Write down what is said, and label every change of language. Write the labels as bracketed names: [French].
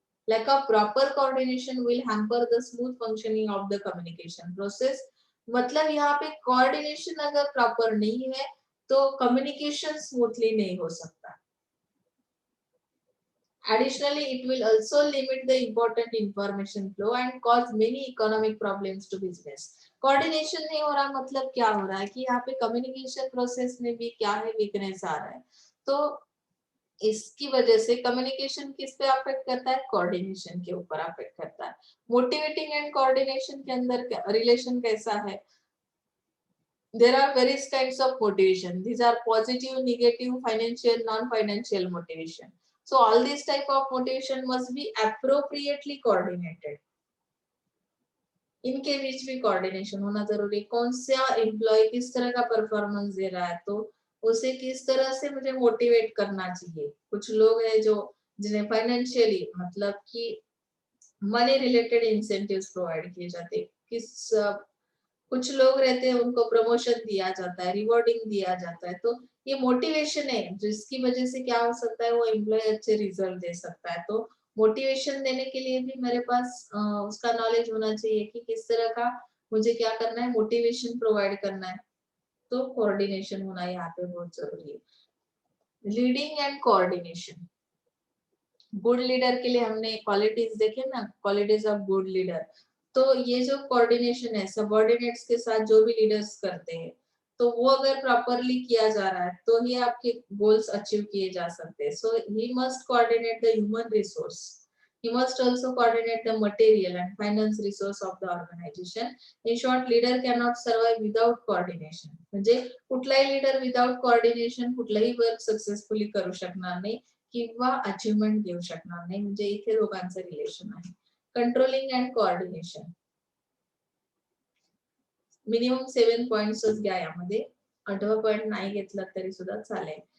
[English] Lack of proper coordination will hamper the smooth functioning of the communication process. [Hindi] मतलब यहाँ पे coordination अगर proper नहीं है तो कम्युनिकेशन स्मूथली नहीं हो सकता. [English] Additionally, it will also limit the important information flow and cause many economic problems to business. [Hindi] Coordination नहीं हो रहा मतलब क्या हो रहा है कि यहाँ पे communication process में भी क्या है, weakness आ रहा है. तो इसकी वजह से communication किस पे affect करता है, coordination के ऊपर affect करता है. Motivating and coordination के अंदर relation कैसा है? [English] There are various kinds of motivation. These are positive, negative, financial, non-financial motivation. So all these type of motivation must be appropriately coordinated. [Hindi] इनके बीच भी कोऑर्डिनेशन होना जरूरी. कौन सा एम्प्लॉय किस तरह का परफॉर्मेंस दे रहा है तो उसे किस तरह से मुझे मोटिवेट करना चाहिए. कुछ लोग हैं जो जिन्हें फाइनेंशियली मतलब कि मनी रिलेटेड इंसेंटिव्स प्रोवाइड किए जाते हैं. कुछ लोग रहते हैं उनको प्रमोशन दिया जाता है, रिवॉर्डिंग दिया जाता है, तो ये मोटिवेशन है जिसकी वजह से क्या हो सकता है वो एम्प्लॉय अच्छे रिजल्ट दे सकता है। तो मोटिवेशन देने के लिए भी मेरे पास उसका नॉलेज होना चाहिए कि किस तरह का मुझे क्या करना है, मोटिवेशन प्रोवाइड करना है। तो कोऑर्डिनेशन होना यहाँ पे बहुत जरूरी है। Leading and coordination, good leader के लिए हमने क्वालिटीज देखे ना, [English] Qualities of good leader. [Hindi] तो ये जो कोऑर्डिनेशन है सबऑर्डिनेट्स के साथ जो भी लीडर्स करते हैं, तो वो अगर प्रॉपरली किया जा रहा है तो ही आपके गोल्स अचीव किए जा सकते हैं। [English] So he must coordinate the human resource, he must also coordinate the material and finance resource of the organization. In short, leader cannot survive without coordination. [Marathi] म्हणजे कुठलाही लीडर विदाउट कोऑर्डिनेशन कुठलाही work successfully करू शकणार नाही किंवा achievement घेऊ शकणार नाही, म्हणजे इथे दोघांचं रिलेशन आहे. कंट्रोलिंग अँड कोऑर्डिनेशन, मिनिमम 7 पॉइंट्सच घ्या यामध्ये, 8वा पॉइंट नाही घेतला तरी सुद्धा चालेल.